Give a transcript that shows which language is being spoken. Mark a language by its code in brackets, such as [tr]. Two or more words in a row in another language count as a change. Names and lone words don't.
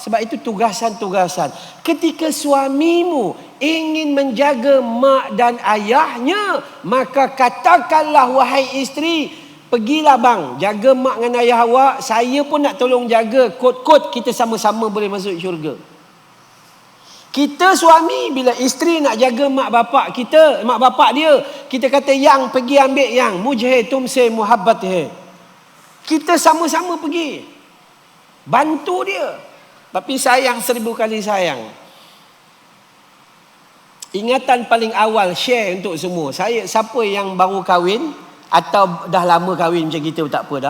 [ms] Sebab itu tugasan-tugasan. Ketika suamimu ingin menjaga mak dan ayahnya, maka katakanlah wahai isteri, pergilah bang, jaga mak dengan ayah awak, saya pun nak tolong jaga, kot-kot kita sama-sama boleh masuk syurga. Kita suami bila isteri nak jaga mak bapak kita, mak bapak dia, kita kata yang pergi ambil yang, [hi] मुझे तुमसे मोहब्बत है. [ms] Kita sama-sama pergi. Bantu dia. Tapi sayang 1000 kali sayang. Ingatan paling awal share untuk semua. Siapa yang baru kahwin atau dah lama kahwin macam kita tak apa dah.